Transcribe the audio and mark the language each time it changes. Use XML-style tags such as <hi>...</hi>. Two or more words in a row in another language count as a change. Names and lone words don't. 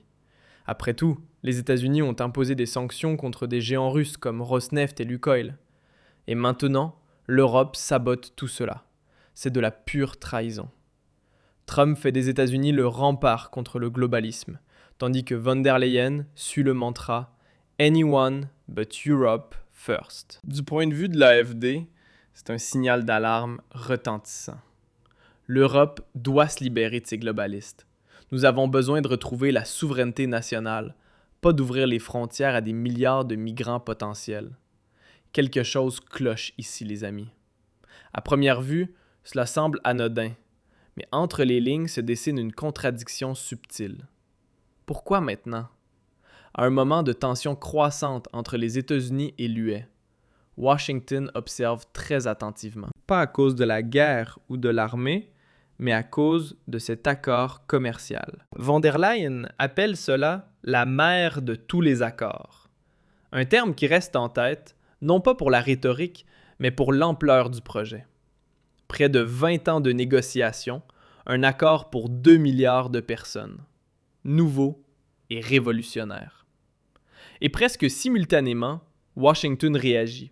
<fr>Après tout, les États-Unis ont imposé des sanctions contre des géants russes comme Rosneft et Lukoil. Et maintenant, l'Europe sabote tout cela. C'est de la pure trahison. Trump fait des États-Unis le rempart contre le globalisme, tandis que von der Leyen suit le mantra «</fr> <en>Anyone but Europe first ».</en> <fr>Du point de vue de l'AfD, c'est un signal d'alarme retentissant. L'Europe doit se libérer de ces globalistes. Nous avons besoin de retrouver la souveraineté nationale, pas d'ouvrir les frontières à des milliards de migrants potentiels. Quelque chose cloche ici, les amis. À première vue, cela semble anodin, mais entre les lignes se dessine une contradiction subtile. Pourquoi maintenant? À un moment de tension croissante entre les États-Unis et l'UE, Washington observe très attentivement. Pas à cause de la guerre ou de l'armée, mais à cause de cet accord commercial. Von der Leyen appelle cela la mère de tous les accords. Un terme qui reste en tête, non pas pour la rhétorique, mais pour l'ampleur du projet. Près de 20 ans de négociations, un accord pour 2 milliards de personnes. Nouveau et révolutionnaire. Et presque simultanément, Washington réagit.</fr>